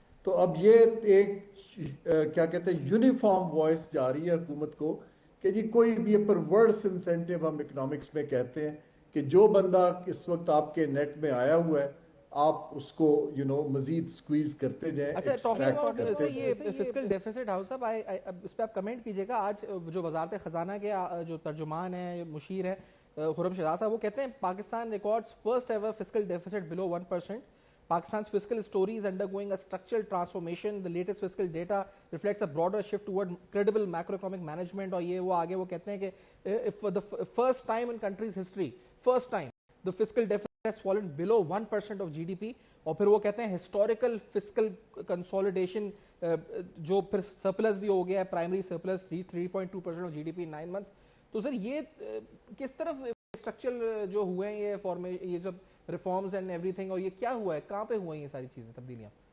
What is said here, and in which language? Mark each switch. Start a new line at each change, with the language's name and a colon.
Urdu: تو اب یہ ایک کیا کہتے ہیں یونیفارم وائس جا رہی ہے حکومت کو کہ جی کوئی بھی پرورس انسینٹیو ہم اکنامکس میں کہتے ہیں کہ جو بندہ اس وقت آپ کے نیٹ میں آیا ہوا ہے آپ اس کو مزید سکویز کرتے جائیں. اچھا، یہ فسکل ڈیفیسٹ ہاؤس صاحب اس پہ آپ کمنٹ کیجیے گا. آج جو وزارت خزانہ کے جو ترجمان ہیں، مشیر ہیں خرم شہزاد صاحب، وہ کہتے ہیں
English: Pakistan records first ever fiscal deficit below 1%. Pakistan's fiscal story is undergoing a structural transformation. The latest fiscal data reflects a broader shift toward credible macroeconomic management.
Urdu: اور یہ وہ آگے وہ کہتے ہیں کہ
English: for the first time in country's history, first time, the fiscal deficit has fallen below 1% of GDP.
Urdu: اور پھر وہ کہتے ہیں
English: historical fiscal consolidation
Urdu: جو پھر surplus بھی ہو گیا ہے,
English: primary surplus 3.2% of GDP in 9 months.
Urdu: تو سر یہ کس طرف structural جو ہوئے ہیں یہ جب ریفارمز اینڈ ایوری تھنگ، اور یہ کیا ہوا ہے، کہاں پہ ہوئی ہیں یہ ساری چیزیں تبدیلیاں؟